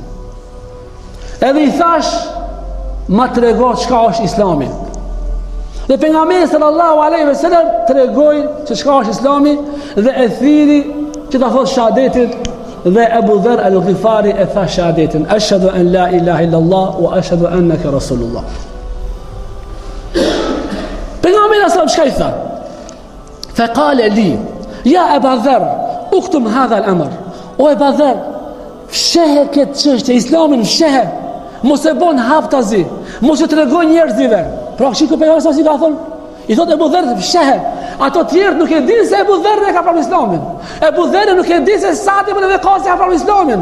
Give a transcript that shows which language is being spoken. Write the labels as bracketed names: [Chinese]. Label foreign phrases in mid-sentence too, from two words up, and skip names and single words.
[Albanian] Edhe i thash, ma të rego çka është Islami. Dhe pejgamberi [Arabic] صلى الله عليه وسلم [Albanian] të regoj që çka është Islami, dhe e thiri që ta thot shahadetin, dhe Abu Dharr al-Ghifari e tha shahadetin, [Arabic] أشهد أن لا إله إلا الله وأشهد أنك رسول الله. [Albanian] Pejgamberi sallallahu çka i tha? [Arabic] فقال لي يا أبا ذر اكتم هذا الأمر. [Albanian] O Abu Dharr, fshehe këtë çështje, Islamin fshehe. Mos e bon haftazi, mos e tregoj njerëzive. Pra shiko pejgamberi sa si ka thonë, i thotë Abu Dharr fshehe. Ato tjerë nuk e dinë se Abu Dharr e ka pranuar Islamin. Abu Dharr nuk e di se Sa'd ibn Abi Waqqas ka pranuar Islamin.